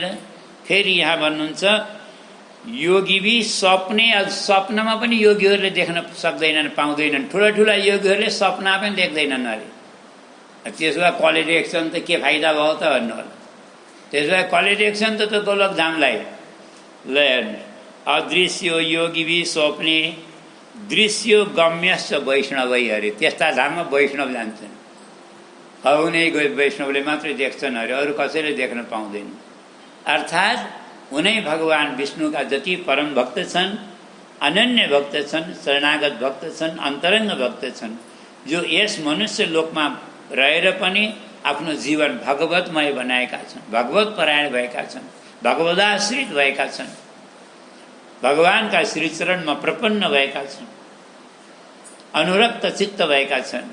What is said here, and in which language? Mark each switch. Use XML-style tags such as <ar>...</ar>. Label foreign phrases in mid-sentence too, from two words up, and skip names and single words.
<ne>फेरि यहाँ भन्नुहुन्छ</ne> <sa>योगी भी स्वप्ने,</sa> <ne>स्वप्नमा पनि योगीहरूले देख्न सक्दैनन्, पाउँदैनन्। ठुला ठुला योगीहरूले सपना पनि देख्दैनन् अरे। त्यसो भए कसले देख्छन् त के फाइदा भयो त भन्नु होला। त्यसो भए कसले देख्छन् त गोलोक धामलाई?</ne> <sa>ल अदृश्य योगी भी स्वप्ने दृश्य गम्यश्च वैष्णवै अरे।</sa> <ne>त्यस्ता धाममा वैष्णव जान्छन्। उनै वैष्णवले मात्रै देख्छन् अरे, अरू कसैले देख्न पाउँदैन। अर्थात् उनै भगवान विष्णुका जति परम भक्त छन्, अनन्य भक्त छन्, शरणागत भक्त छन्, अन्तरङ्ग भक्त छन्, जो यस मनुष्य लोकमा रहेर पनि आफ्नो जीवन भगवतमय बनाएका छन्, भगवत परायण भएका छन्, भगवदाश्रित भएका छन्, भगवानका श्रीचरणमा प्रपन्न भएका छन्, अनुरक्त चित्त भएका छन्।</ne>